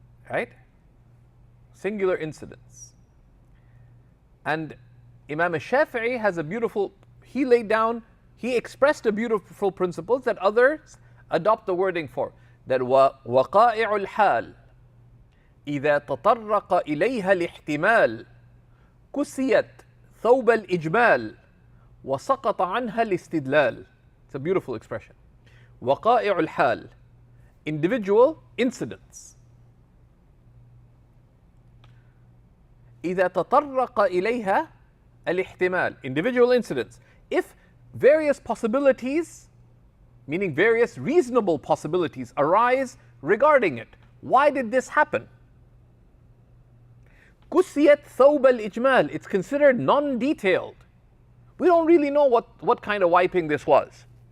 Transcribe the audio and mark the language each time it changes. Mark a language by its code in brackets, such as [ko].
[en] Right? Singular incidents. And Imam al-Shafi'i has a beautiful, he expressed a beautiful principle that others adopt the wording for. [ar] That وقائع الحال إذا تطرق إليها الاحتمال كسيت ثوب الإجمال وسقط عنها الاستدلال. [en] It's a beautiful expression. [ar] وقائع الحال, [en] individual incidents. [ar] إذا تطرق إليها الاحتمال, [en] individual incidents. If various possibilities, meaning various reasonable possibilities, arise regarding it. Why did this happen? [ar] كسيت ثوب الإجمال, [en] it's considered non-detailed. We don't really know what kind of wiping this was.